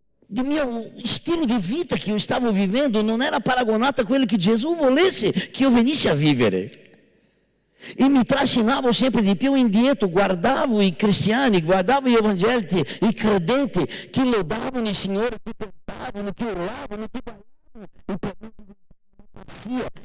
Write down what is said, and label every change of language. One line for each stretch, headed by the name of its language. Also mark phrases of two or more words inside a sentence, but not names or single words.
Portuguese: do meu estilo de vida que eu estava vivendo
Italian: non era paragonata a quello che Gesù volesse che io venissi a vivere. E mi trascinavo sempre di più indietro, guardavo i cristiani, guardavo gli evangelici, i credenti che lodavano il Signore, che cantavano, che urlavano, che ballavano, e parlavano di democrazia.